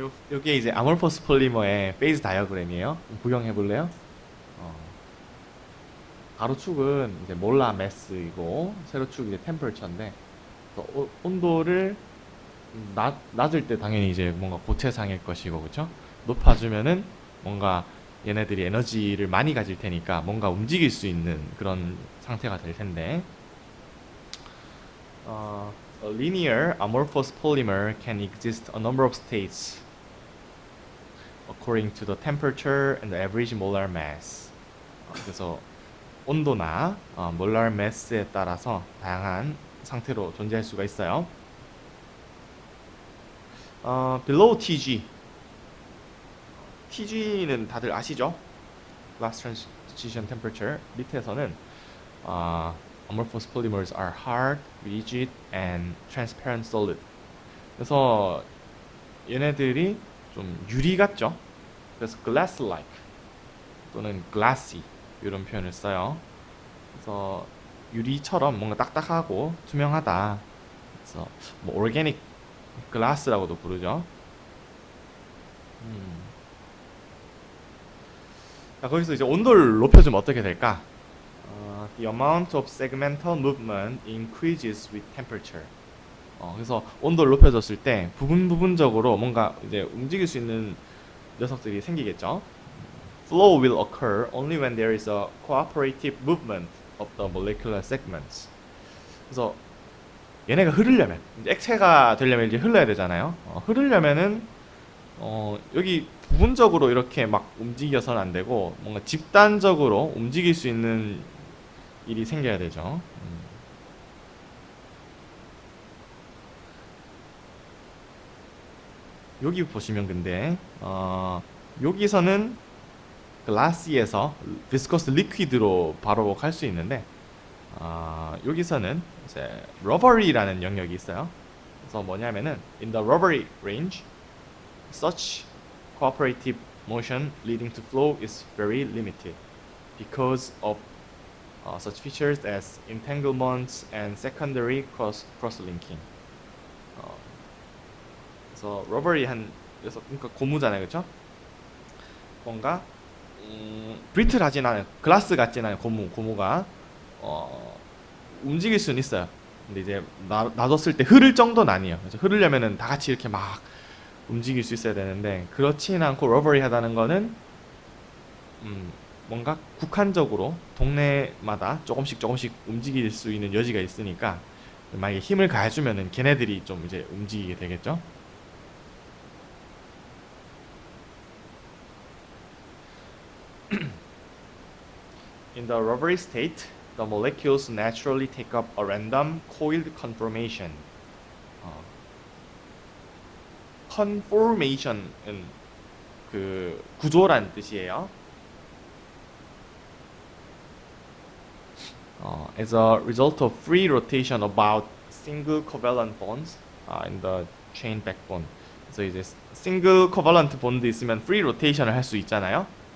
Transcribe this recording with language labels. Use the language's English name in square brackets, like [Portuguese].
[Korean] 여기에 이제 아몰포스 폴리머의 페이즈 다이어그램이에요. 구경해 볼래요? 어, 가로축은 이제 몰라 매스이고 세로축이 이제 템퍼처인데 온도를 낮을 때 당연히 이제 뭔가 고체상일 것이고 그쵸? 높아지면은 뭔가 얘네들이 에너지를 많이 가질 테니까 뭔가 움직일 수 있는 그런 상태가 될 텐데 [English] a linear amorphous polymer can exist a number of states according to the temperature and the average molar mass. [Korean] 그래서 온도나 molar mass에 따라서 다양한 상태로 존재할 수가 있어요. [English] below [Korean] TG. TG는 다들 아시죠? [English] Glass transition temperature. [Korean] 밑에서는 [English] amorphous polymers are hard, rigid, and transparent solid. [Korean] 그래서 얘네들이 좀 유리 같죠? 그래서 glass-like 또는 glassy 이런 표현을 써요. 그래서 유리처럼 뭔가 딱딱하고 투명하다. 그래서 뭐 organic glass라고도 부르죠. 자, 거기서 이제 온도를 높여주면 어떻게 될까? [English] The amount of segmental movement increases with temperature. [Korean] 그래서 온도를 높여줬을 때 부분적으로 뭔가 이제 움직일 수 있는 녀석들이 생기겠죠. [English] Flow will occur only when there is a cooperative movement of the molecular segments. [Korean] 그래서 얘네가 흐르려면 이제 액체가 되려면 이제 흘러야 되잖아요. 흐르려면은 여기 부분적으로 이렇게 막 움직여서는 안 되고 뭔가 집단적으로 움직일 수 있는 일이 생겨야 되죠. 여기 보시면 근데 여기서는 글라시에서 비스커스 리퀴드로 바로 갈 수 있는데 여기서는 이제 러버리라는 영역이 있어요. 그래서 뭐냐면은 [English] in the rubbery range, such cooperative motion leading to flow is very limited because of such features as entanglements and secondary cross-linking. [Korean] 그래서 러버리한 녀석, 그러니까 고무잖아요, 그렇죠? 뭔가 브리틀하진 않아요. 글라스 같진 않아요. 고무가 움직일 수는 있어요. 근데 이제 놔뒀을 때 흐를 정도는 아니에요. 그래서 흐르려면은 다 같이 이렇게 막 움직일 수 있어야 되는데 그렇지는 않고 러버리하다는 거는 뭔가 국한적으로 동네마다 조금씩 움직일 수 있는 여지가 있으니까 만약에 힘을 가해주면은 걔네들이 좀 이제 움직이게 되겠죠. [English] In the rubbery state, the molecules naturally take up a random coiled conformation. [Korean] conformation은 그 구조란 뜻이에요. [English] As a result of free rotation about single covalent bonds in the chain backbone. [Korean] 그래서 이제 single covalent bond 있으면 free rotation을 할 수 있잖아요.